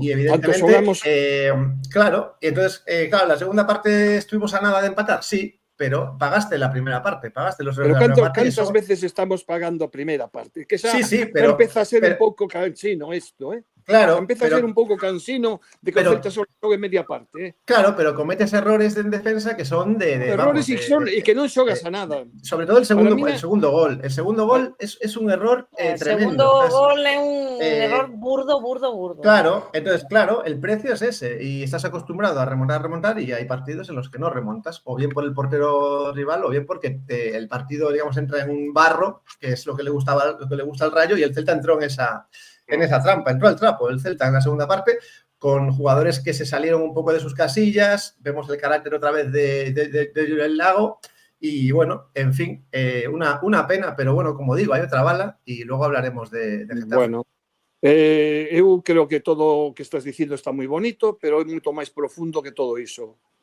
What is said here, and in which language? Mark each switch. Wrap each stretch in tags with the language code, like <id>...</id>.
<es>y evidentemente, claro, y entonces, claro, la segunda parte estuvimos a nada de empatar, sí, pero pagaste la primera parte, pagaste los errores de la primera parte. ¿Cuántas veces estamos pagando a primera parte? Que sí, pero empieza a ser un pouco cansino esto, Claro, empieza a ser</es> <gl>un pouco cansino de que o Celta só xogue media parte,</gl> <es>Claro, pero cometes errores en defensa que son</es> <gl>errores e que non xogas a nada.</gl> <es>Sobre todo el segundo gol. El segundo gol es un error tremendo. El segundo gol es un error burdo. Claro, entonces, claro, el precio es ese y estás acostumbrado a remontar y hay partidos en los que no remontas, o bien por el portero rival o bien porque el partido, digamos, entra en un barro, que es lo que le gusta al Rayo, y el Celta entró en en esa trampa, entró al trapo el Celta en la segunda parte, con jugadores que se salieron un poco de sus casillas, vemos el carácter otra vez de Julen Lago, y bueno, en fin, una pena, pero bueno, como digo, hay otra bala, y luego hablaremos de Getafe.</es> <gl>Bueno, eu creo que todo o que estás dicindo está moi bonito, pero é moito máis profundo que todo iso.</gl>